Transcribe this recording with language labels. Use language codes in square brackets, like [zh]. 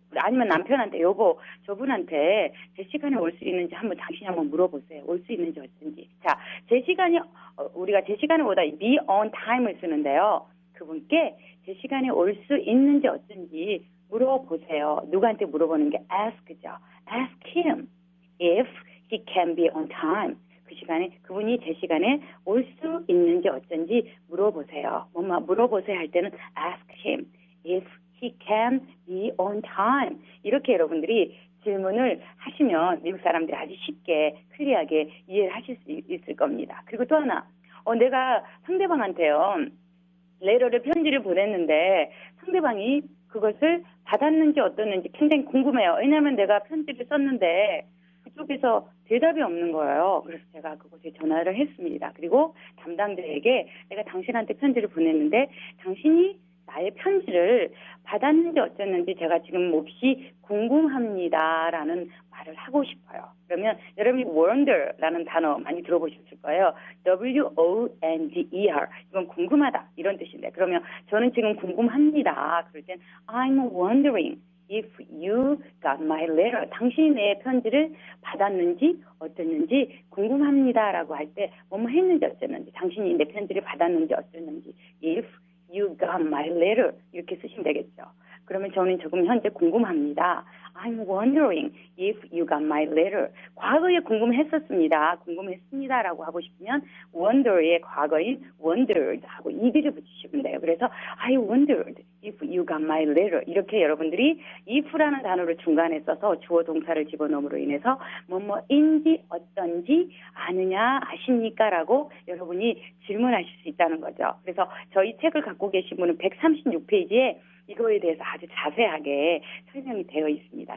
[ko] 아니면 남편한테 여보 저분한테 제 시간에 올 수 있는지 당신이 한번 물어보세요. 올 수 있는지 어쩐지. 자, 제 시간이 우리가 제 시간보다 [en] be on time [ko] 을 쓰는데요. 그분께 제 시간에 올 수 있는지 어쩐지 물어보세요. 누구한테 물어보는 게 ask죠. [en] Ask him if he can be on time. [ko] 그 시간에 그분이 제 시간에 올 수 있는지 어쩐지 물어보세요. 물어보세요 할 때는 [en] ask him if he can be on time. [ko] 이렇게 여러분들이 질문을 하시면 미국 사람들이 아주 쉽게 클리어하게 이해를 하실 수 있을 겁니다. 그리고 또 하나 내가 상대방한테요. 레터를 편지를 보냈는데 상대방이 그것을 받았는지 어떻는지 굉장히 궁금해요. 왜냐하면 내가 편지를 썼는데 그쪽에서 대답이 없는 거예요. 그래서 제가 그곳에 전화를 했습니다. 그리고 담당자에게 내가 당신한테 편지를 보냈는데 당신이 나의 편지를 받았는지 어쨌는지 제가 지금 몹시 궁금합니다라는 말을 하고 싶어요. 그러면 여러분이 wonder라는 단어 많이 들어보셨을 거예요. W-O-N-D-E-R 이건 궁금하다 이런 뜻인데 그러면 저는 지금 궁금합니다. 그럴 땐 [en] I'm wondering if you got my letter. [ko] 당신이 내 편지를 받았는지 어땠는지 궁금합니다라고 할 때 뭐뭐 했는지 어쨌는지 당신이 내 편지를 받았는지 어쨌는지 [en] if you got my letter [ko] 이렇게 쓰시면 되겠죠. 그러면 저는 지금 현재 궁금합니다. [en] I'm wondering if you got my letter. [ko] 과거에 궁금했었습니다. 궁금했습니다라고 하고 싶으면 wonder의 과거인 wondered 하고 ed를 붙이시면 돼요. 그래서 [en] I wondered if you got my letter. [ko] 이렇게 여러분들이 if라는 단어를 중간에 써서 주어 동사를 집어넣음으로 인해서 뭐뭐인지 어떤지 아느냐 아십니까? 라고 여러분이 질문하실 수 있다는 거죠. 그래서 저희 책을 갖고 계신 분은 136페이지에 이거에 대해서 아주 자세하게 설명이 되어 있습니다.